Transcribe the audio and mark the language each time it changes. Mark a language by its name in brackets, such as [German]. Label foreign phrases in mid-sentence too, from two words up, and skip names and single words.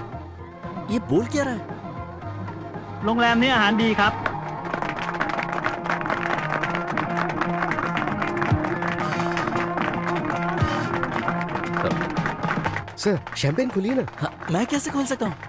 [Hindi] ये बोल क्या रहा है? [Thai] โรงแรมนี้อาหารดีครับ [Hindi] सर शैंपेन खुलिए ना। हाँ, मैं कैसे खोल सकता हूँ?